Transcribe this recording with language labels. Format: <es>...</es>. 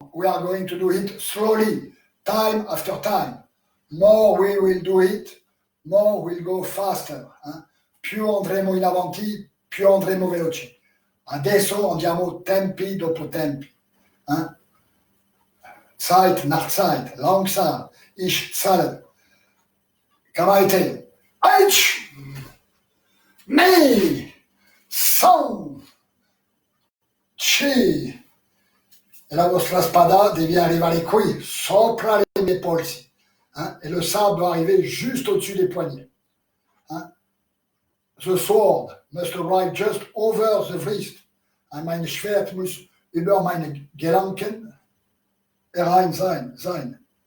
<en>We are going to do it slowly, time after time. More we will do it, more we'll go faster. Hein?</en> <it>Più andremo in avanti, più andremo veloci. Adesso andiamo tempi dopo tempi.</it> <de>Hein? Zeit nach Zeit, langsam. Ich zahle. Kamaite.</de> <ja>Aïch! Nei! San! Chi!</ja> <it>E la vostra spada deve arrivare qui, sopra le mie polsi. Hein?</it> <fr>Et le sabre doit arriver juste au-dessus des poignets. Hein?</fr> <en>The sword must arrive just over the wrist.</en> <de>Und mein Schwert muss über meine Gelenken sein.</de>